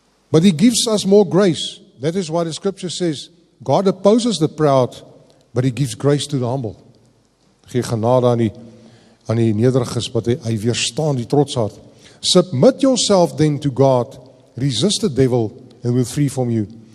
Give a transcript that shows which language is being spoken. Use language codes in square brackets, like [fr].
[en] But he gives us more grace. That is why the scripture says, God opposes the proud, but he gives grace to the humble. [af] Gee genade aan die nederiges, wat hy weerstaan die trotshart. [en] Submit yourself then to God, resist the devil, and will flee from you.